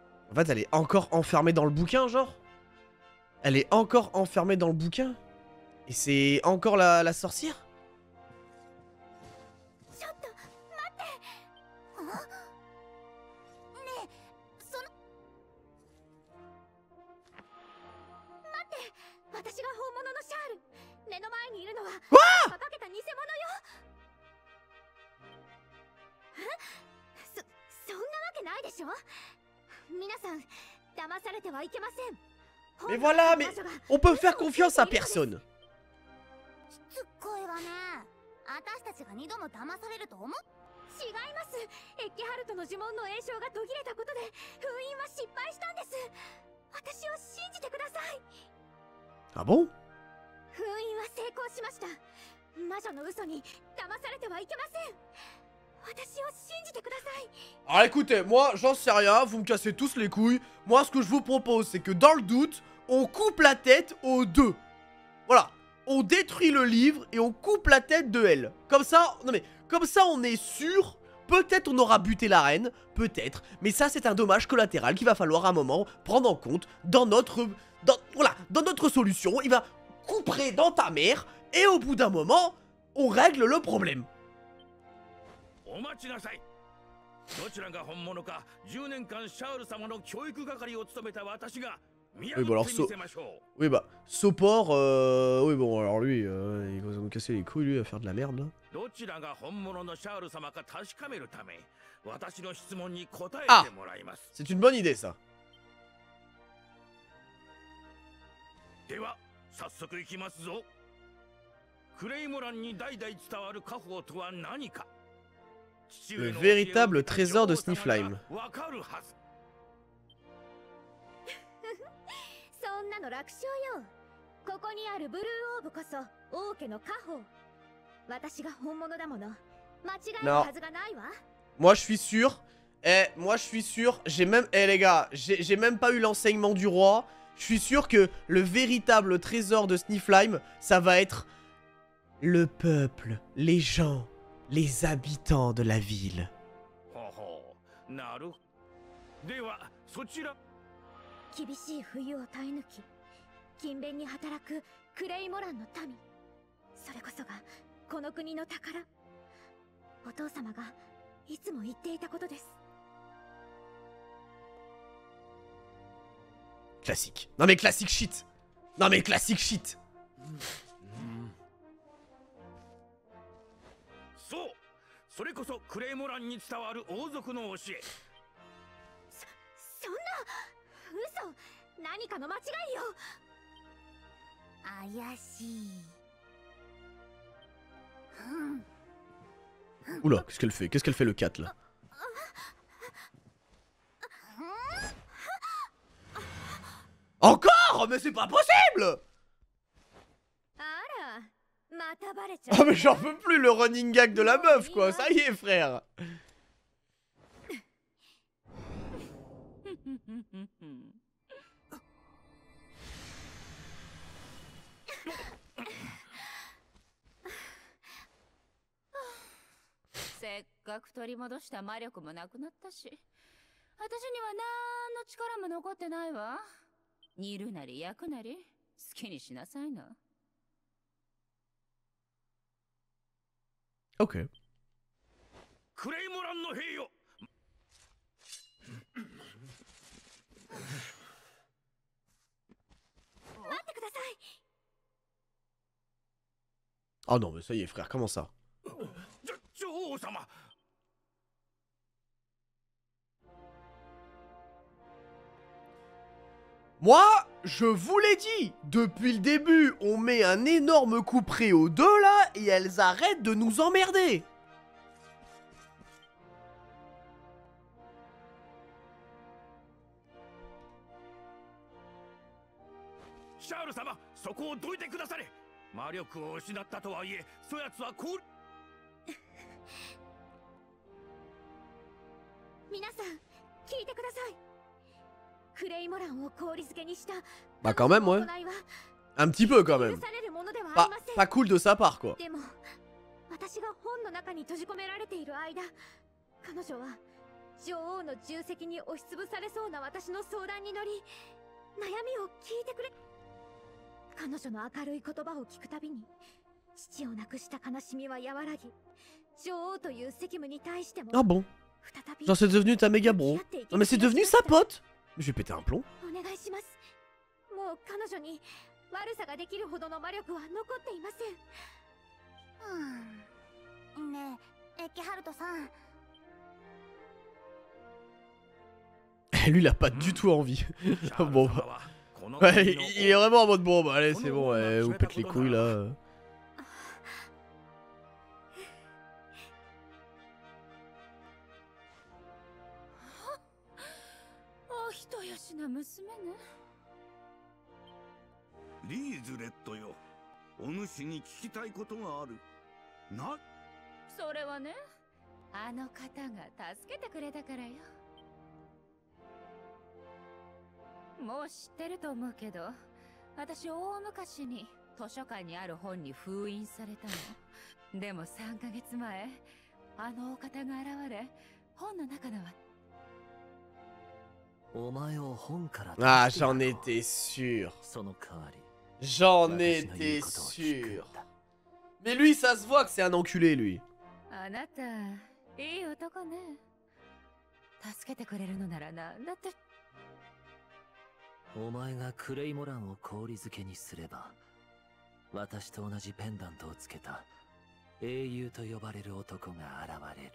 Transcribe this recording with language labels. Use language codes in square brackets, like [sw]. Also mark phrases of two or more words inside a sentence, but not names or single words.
[fr] En fait, elle est encore enfermée dans le bouquin, genre. Elle est encore enfermée dans le bouquin. Et c'est encore la sorcière. [ja] ちょっと待ってあねえその待って私が本物のシャール目の前にいるのはかけた偽物よそんなわけないでしょ皆さん騙されてはいけません [fr] Mais voilà, mais on peut faire confiance à personne. [ja] しつこいわね私たちが二度も騙されると思う違いますエッケハルトの呪文の詠唱が途切れたことで封印は失敗したんです私を信じてください [fr] Ah bon? [ja] 封印は成功しました魔女の嘘に騙されてはいけません私を信じてください [fr] Alors écoutez, moi j'en sais rien, vous me cassez tous les couilles. Moi ce que je vous propose c'est que dans le doute, on coupe la tête aux deux. Voilà, on détruit le livre et on coupe la tête de elle. Comme ça, non mais, comme ça on est sûr, peut-être on aura buté la reine, peut-être. Mais ça c'est un dommage collatéral qu'il va falloir à un moment prendre en compte dans notre, dans notre solution. Il va couper dans ta mère et au bout d'un moment, on règle le problème. [ja] お待ちなさい。どちらが本物か10年間シャール様の教育係を務めた私が見破ってみせましょう。 [fr] Oui bah, Sopor, oui bon alors lui, il va nous casser les couilles lui à faire de la merde là. [ja] どちらが本物のシャール様か確かめるため私の質問に答えてもらいます。 [fr] C'est une bonne idée ça. [ja] では早速いきますぞ。クレイモランに代々伝わる家宝とは何か。 [fr] Le véritable trésor de Snifflime. [ja] そんなの楽勝よ。ここにあるブルーオーブこそ王家の家宝。私が本物だもの。間違えるはずがないわ。 [fr] Moi je suis sûr. Moi je suis sûr. J'ai même, les gars, j'ai même pas eu l'enseignement du roi. Je suis sûr que le véritable trésor de Snifflime, ça va être le peuple, les gens. Les habitants de la ville. [ja] なる。ではそちら。厳しい冬を耐え抜き、勤勉に働くクレイモランの民。それこそがこの国の宝。お父様がいつも言っていたことです。 [fr] Classique. Non mais classique shit. Non mais classique shit. [ja] そうそれこそクレイモランに伝わる王族の教え。そんな嘘何かの間違いよ。怪しい。 [fr] Oula, qu'est-ce qu'elle fait? Qu'est-ce qu'elle fait le 4 là? Encore? Mais c'est pas possible! Ah mais j'en peux plus le [en] running gag [fr] de la meuf quoi, ça y est frère. [ja] せっかく取り戻した魔力もなくなったし、私にはなんの力も残ってないわ。煮るなり焼くなり好きにしなさいな。 OK。クレイモランの兵よ。待ってください。 [fr] Oh non mais ça y est frère, comment ça? [ja] 女王様。 [fr] Moi, je vous l'ai dit, depuis le début, on met un énorme coup près aux deux là et elles arrêtent de nous emmerder. [ja] Charles 様、そこをどいてくだされ。魔力を失ったとはいえ、そやつはこう。皆さん、聞いてください。クレイモランを氷漬けにした。 [fr] Bah quand même ouais. Un petit peu quand même. Pas cool de sa part quoi. [ja] でも、私が本の中に閉じ込められている間、彼女は女王の重責に押しつぶされそうな私の相談に乗り、悩みを聞いてくれ。彼女の明るい言葉を聞くたびに、父を亡くした悲しみは和らぎ、女王という責務に対しても [fr] Ah bon? [ja] 再び [fr] Genre c'est devenu ta méga bro. Non mais c'est devenu sa pote. Mais je vais péter un plomb. [ja] お願いします。もう彼女に悪さができるほどの魔力は残っていません。ねえ、エッケハルトさん。 [fr] Lui il a pas du tout envie. Bon bah. Ouais, il est vraiment en mode bon bah allez c'est bon, vous pète les couilles là. [ja] お人よしな娘ね。リーズレットよ、お主に聞きたいことがある。な、それはね、あの方が助けてくれたからよ。もう知ってると思うけど、私大昔に図書館にある本に封印されたの。でも3ヶ月前、あのお方が現れ、本の中のは。 [fr] Ah, j'en étais sûr. J'en étais sûr. Mais lui, ça se voit que c'est un enculé, lui. [ja] あなた、いい男ね。助けてくれるのならなんだって。お前がクレイモランを氷漬けにすれば、私と同じペンダントをつけた英雄と呼ばれる男が現れる。